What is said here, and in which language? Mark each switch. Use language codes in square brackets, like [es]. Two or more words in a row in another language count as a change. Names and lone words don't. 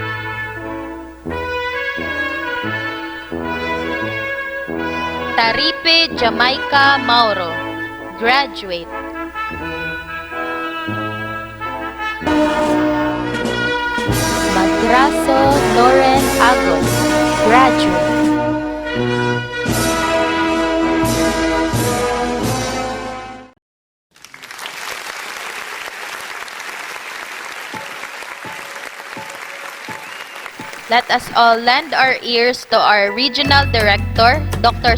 [en] Taripe Jamaica Mauro, graduate. Madraso Loren Agos, graduate. Let us all lend our ears to our Regional Director, Dr.